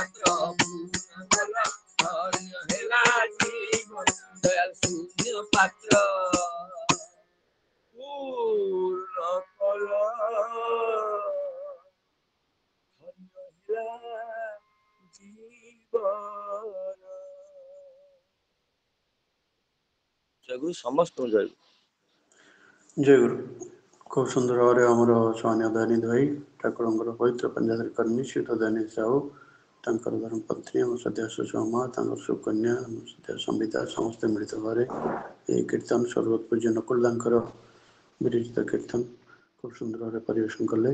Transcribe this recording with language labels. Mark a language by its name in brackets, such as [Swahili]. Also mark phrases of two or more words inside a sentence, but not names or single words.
[Odia] ହେଲା ଜୀବନ ଦୟାଲ ଶୂନ୍ୟ ପାତ୍ର ପୂର୍ଣ୍ଣ କଲ ଧନ୍ୟ ହେଲା ଜୀବନ। ଜୟଗୁରୁ ସମସ୍ତଙ୍କୁ ଜୟଗୁରୁ। ଜୟଗୁରୁ। [Bangla] খুব সুন্দর ভাবে আমার [Odia] ସ୍ୱାମୀ ଦୟାନିଧି ଭାଇ ଠାକୁରଙ୍କର ପବିତ୍ର ପଞ୍ଜାବୀ କର୍ମୀ ଶ୍ରୀଯୁକ୍ତ ଦୟାନିଧି ସାହୁ ତାଙ୍କର ଧର୍ମପତ୍ନୀ ଆମ ସଦ୍ୟ ସୁଷମା ତାଙ୍କର ସୁକନ୍ୟା ସଦ୍ୟ ସମ୍ବିତା ସମସ୍ତେ ମିଳିତ ଭାବରେ ଏହି କୀର୍ତ୍ତନ ସର୍ବତ ପୂଜ୍ୟ ନକୁଳ ଦାଙ୍କର ବିରଚିତ କୀର୍ତ୍ତନ খুব ସୁନ୍ଦର ଭାବରେ ପରିବେଷଣ କଲେ।